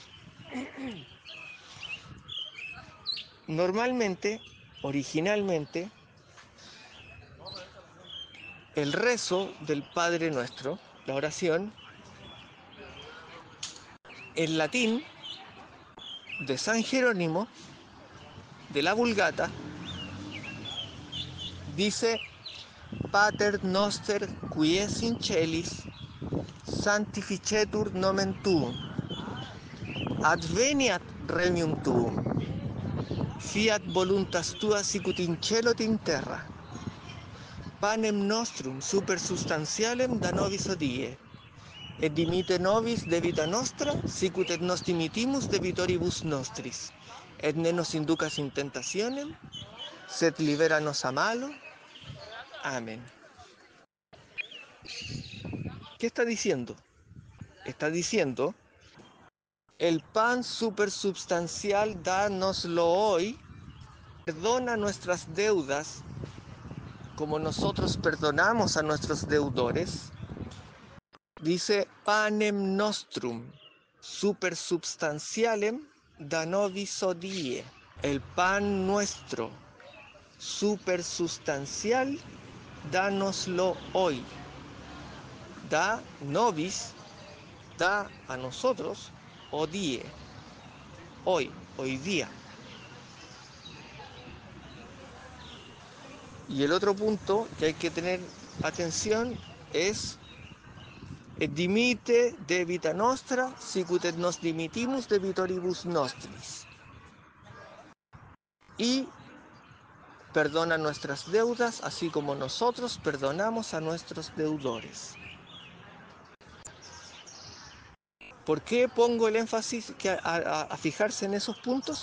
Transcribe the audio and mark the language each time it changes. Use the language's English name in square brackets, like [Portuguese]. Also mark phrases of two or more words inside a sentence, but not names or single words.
[Spanish] normalmente, originalmente, el rezo del Padre Nuestro, la oración, en latín, de San Jerónimo, de la Vulgata, dice [Latin] Pater Noster qui es in celis, sanctificetur nomen tuum, adveniat regnum tuum, fiat voluntas tua sicut in cielo et in terra. Panem nostrum super substantialem da nobis hodie, et dimite nobis debita nostra, sicut et nos dimitimus debitoribus nostris, et ne nos inducas in tentationem, sed libera nos a malo. [Spanish] Amén. ¿Qué está diciendo? Está diciendo, el pan supersubstancial, dánoslo hoy, perdona nuestras deudas, como nosotros perdonamos a nuestros deudores. Dice, [Latin] panem nostrum supersubstantialem da nobis hodie. [Spanish] El pan nuestro supersustancial, dánoslo hoy. [Latin] Da nobis, [Spanish] da a nosotros, hodie, hoy día. Y el otro punto que hay que tener atención es [Latin] et dimite debita nostra, sicut et nos dimitimus debitoribus nostris. [Spanish] Y perdona nuestras deudas, así como nosotros perdonamos a nuestros deudores. ¿Por qué pongo el énfasis a fijarse en esos puntos?